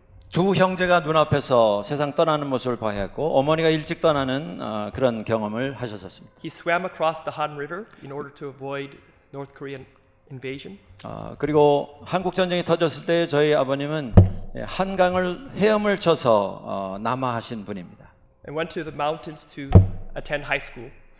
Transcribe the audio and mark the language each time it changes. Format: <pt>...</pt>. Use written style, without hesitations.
<ko>두 형제가 눈앞에서 세상 떠나는 모습을 봐야 했고 어머니가 일찍 떠나는 그런 경험을 하셨었습니다.</ko> <en>He swam across the Han River in order to avoid North Korean invasion.</en> <ko>그리고 한국 전쟁이 터졌을 때 저희 아버님은 한강을 헤엄을 쳐서 남하하신 분입니다.</ko> <en>And went to the mountains to attend high school.</en>